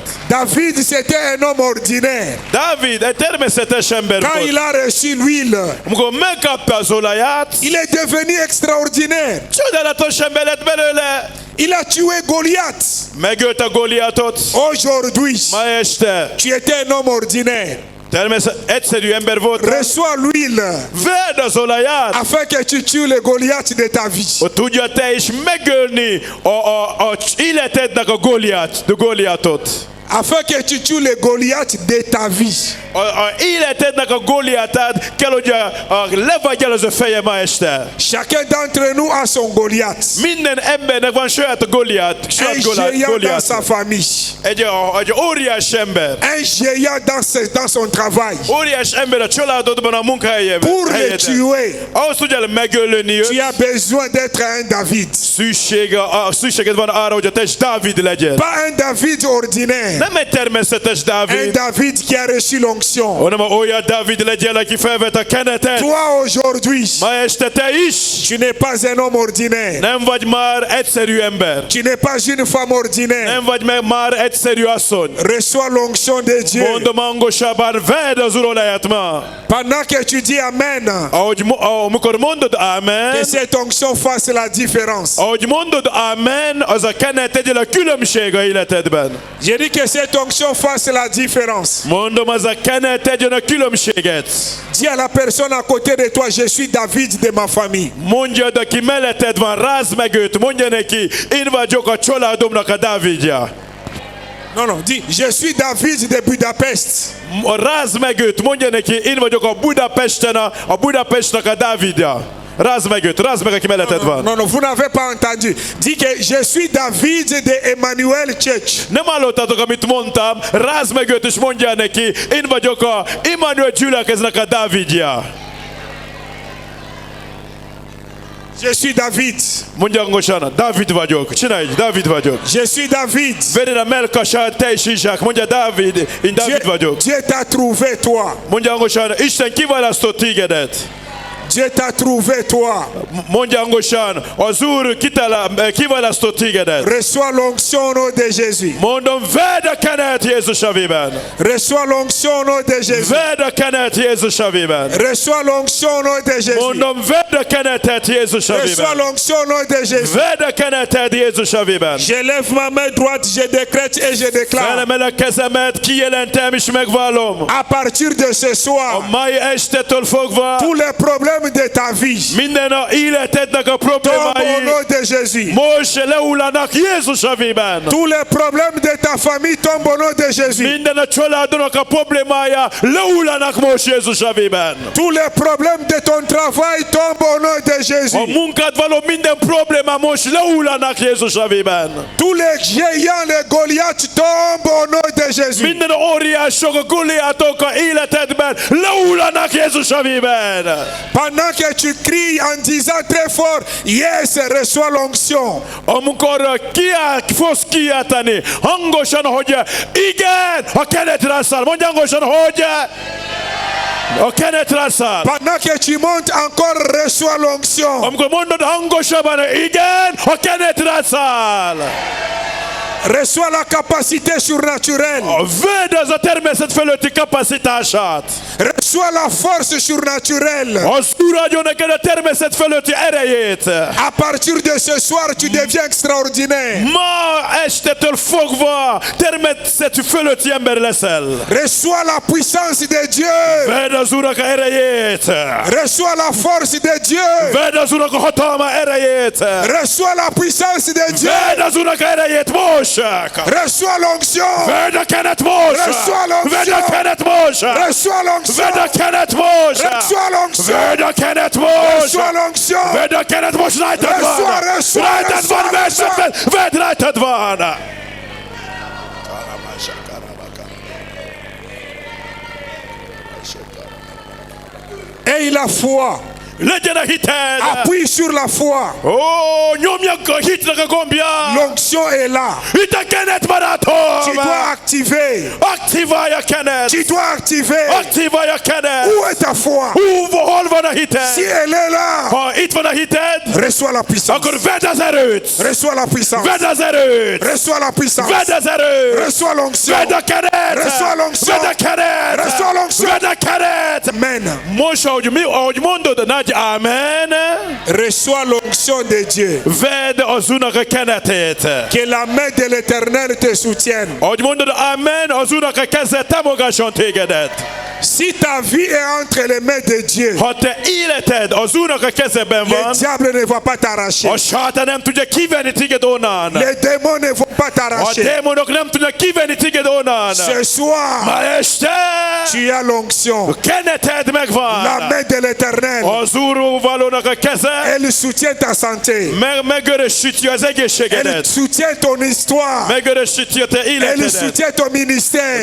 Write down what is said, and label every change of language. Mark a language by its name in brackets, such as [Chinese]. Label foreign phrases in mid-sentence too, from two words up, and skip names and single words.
[French] David, c'était un homme ordinaire. [Hungarian] Dávid egy természetes ember [French] Quand il [Hungarian] volt. [French] a reçu l'huile, [Hungarian] Amikor megkapta az olaját, [French] il est devenu extraordinaire. [Hungarian] csodálatos ember lett belőle. [French] Il a tué Goliath. [Hungarian] Megölte a Goliatot. [French] Aujourd'hui, [Hungarian] Ma este [French] tu étais un homme ordinaire. [Hungarian] Egyszerű ember volt. [French] Reçois l'huile [Hungarian] Vedd az olaját, [French] afin que tu tues le Goliath de ta vie. [Hungarian] hogy tudja te is megölni a életednek a Góliátot. [French] Afin que tu tues le Goliath de ta vie. [Hungarian] A életednek a Góliátát kell, hogy levagy el az a feje ma este. [French] Chacun d'entre nous a son Goliath. [Hungarian] Minden embernek van saját a Góliát. [French] Un géant dans sa famille. [Hungarian] Egy óriás ember. [French] Un géant dans son travail. [Hungarian] Óriás ember a családodban, a munkahelyében. [French] Pour le tuer, [Hungarian] Ahhoz tudjál megölni [French] tu [Hungarian] őt. [French] as besoin d'être un David. [Hungarian] Szükséged van arra, hogy a te Dávid legyen. [French] Pas un David ordinaire. [Hungarian] Nem egy természetes [French] Un [Hungarian] Dávid, [French] David qui a reçu l'onction. [Hungarian] hanem olyan Dávid legyen, aki felvet a kenetet. [French] Toi aujourd'hui, [Hungarian] Ma este te is [French] tu n'es pas un homme ordinaire. [Hungarian] nem vagy már egyszerű ember. [French] Tu n'es pas une femme ordinaire. [Hungarian] Nem vagy már egyszerű asszony. [French] Reçois l'onction de Dieu. [Hungarian] Mondom hangosabban, vedd az urolaját ma. [French] Pendant que tu dis Amen, [Hungarian] Amikor mondod [French] que [Hungarian] Amen, [French] cette onction fasse la différence. [Hungarian] ahogy mondod Amen, az a kenet tegyen a különbség a életedben. [French] Je dis que cette onction fasse la différence. [Hungarian] Mondom, az a kenet tegyen a különbséget. [French] Dis à la personne à côté de toi, je suis David de ma famille. [Hungarian] Mondjad, aki melletted van, rázd meg őt, mondja neki, én vagyok a családomnak a Dávidja. [French] Non, dis, je suis David de Budapest. [Hungarian] Rázd meg őt, mondja neki, én vagyok a Budapestnek a Dávidja. Rázd meg őt, rázd meg, aki melletted van. [French] Non, vous n'avez pas entendu. Dis que je suis David de Emmanuel Church. [Hungarian] Nem hallottatok, amit mondtam, rázd meg őt, és mondja neki, én vagyok a Immanuel gyülekeznek a Dávidja. [French] Je suis David. [Hungarian] Mondja hangosan, Dávid vagyok. Csinálj, Dávid vagyok. [French] Je suis David. [Hungarian] Vedd a melkasát, te is Izsák. Mondja, Dávid, én Dávid vagyok. [French] Dieu t'a trouvé toi. [Hungarian] Mondja hangosan, Isten kiválasztott tégedet. [French] Dieu t'a trouvé toi. [Hungarian] Mondja hangosan, az Úr kiválasztott tégedet. [French] Reçois l'onction au nom de Jésus. [Hungarian] Mondom, vedd a kenet Jézus nevében. [French] Reçois l'onction au nom de Jésus. [Hungarian] Vedd a kenet Jézus nevében. [French] Reçois l'onction au nom de Jésus. [Hungarian] Mondom, vedd a kenetet Jézus [French] Reçois [Hungarian] nevében. [French] l'onction au nom de Jésus. [Hungarian] Vedd a keneted Jézus nevében. [French] Je lève ma main droite, je décrète et je déclare. [Hungarian] Felemelek kezemet, kijelentem és megvallom. [French] À partir de ce [Hungarian] A [French] soir, [Hungarian] mai estetől fogva [French] tous les problèmes de ta vie [Hungarian] minden a életednek a [French] tombent au [Hungarian] problémái [French] nom de Jésus. [Hungarian] most lehullanak Jézus nevében. [French] Tous les problèmes de ta famille tombent au nom de Jésus. [Hungarian] Minden a családnak a problémája lehullanak most Jézus nevében. [French] Tous les problèmes de ton travail tombent au nom de [Hungarian] A [French] Jésus. [Hungarian] munkád való minden probléma most lehullanak Jézus nevében. [French] Tous les géants, les Goliaths tombent au nom de Jésus. [Hungarian] Minden óriások, a Goliátok a életedben lehullanak Jézus nevében. [French] Pendant que tu cries en disant très fort, yes, reçois l'onction. [Hungarian] Amikor fogsz kiáltani hangosan, hogy igen, a kenetre száll. Mondj hangosan, hogy a kenetre száll. [French] Pendant que tu montes encore, reçois l'onction. [Hungarian] Amikor mondod hangosabban, igen, a kenetre száll. [French] Reçois la capacité surnaturelle. [Hungarian] Vedd az a természet fölötti kapacitását. [French] Reçois la force surnaturelle. [Hungarian] Az Úr adjon neked a természet fölötti erejét. [French] À partir de ce soir, tu deviens extraordinaire. [Hungarian] Ma estetől fogva természet fölötti ember leszel. [French] Reçois la puissance de Dieu. [Hungarian] Vedd az Úrnak a erejét. [French] Reçois la force de Dieu. [Hungarian] Vedd az Úrnak a hatalma erejét. [French] Reçois la puissance de Dieu. [Hungarian] Vedd az Úrnak a erejét most. [French] Reçois l'onction. [Hungarian] Vedd a kenet most. [French] Reçois l'onction. [Hungarian] Vedd a kenet most. [French] Reçois l'onction. [Hungarian] Vedd a kenet most. [French] Reçois l'onction. [Hungarian] Vedd a kenet most. [French] Reçois l'onction. [Hungarian] Vedd a kenet most, rajtad van. Rajtad van, vedd rajtad van. [French] Aie la foi. [Hungarian] Legyen a hited. [French] Appuie sur la foi. [Hungarian] Ó, nyomjak a hitnek a gombját. [French] L'onction est là. [Hungarian] Itt a kenet, barátom. [French] Tu dois activer. [Hungarian] Aktiválj a kenet. [French] Tu dois activer. [Hungarian] Aktiválj a kenet. [French] Où est ta foi? [Hungarian] Hol van a hited? [French] Si elle est là, [Hungarian] Ha itt van a hited, [French] reçois la puissance. [Hungarian] akkor vedd az erőt. [French] Reçois la puissance. [Hungarian] Vedd az erőt. [French] Reçois la puissance. [Hungarian] Vedd az erőt. [French] Reçois l'onction. [Hungarian] Vedd a kenet. [French] Reçois l'onction. [Hungarian] Vedd a kenet. [French] Reçois l'onction. [Hungarian] Vedd a kenet. [French] Amen. [Hungarian] Most, ahogy mondod, nagy amen, [French] Reçois l'onction de Dieu. [Hungarian] vedd az Úrnak a kenetét. [French] Que la main de l'Éternel te soutienne. [Hungarian] Ahogy mondod, amen, az Úrnak a keze támogasson tégedet. [French] Si ta vie est entre les mains de Dieu, [Hungarian] Ha te életed az Úrnak a kezében [French] le [Hungarian] van, [French] diable ne va pas t'arracher. [Hungarian] a sátán nem tudja kivenni téged onnan. [French] Les démons ne vont pas [Hungarian] A [French] t'arracher. [Hungarian] démonok nem tudnak kivenni téged onnan. [French] Ce soir, [Hungarian] Ma este [French] tu as l'onction. [Hungarian] keneted [French] La [Hungarian] megvan. [French] main de l'Éternel, [Hungarian] Az Úrvalónak a keze [French] elle soutient ta santé. [Hungarian] megörösíti az [French] Elle [Hungarian] egészségedet. [French] soutient ton histoire. [Hungarian] Megörösíti a te [French] Elle [Hungarian] életedet. [French] soutient ton ministère.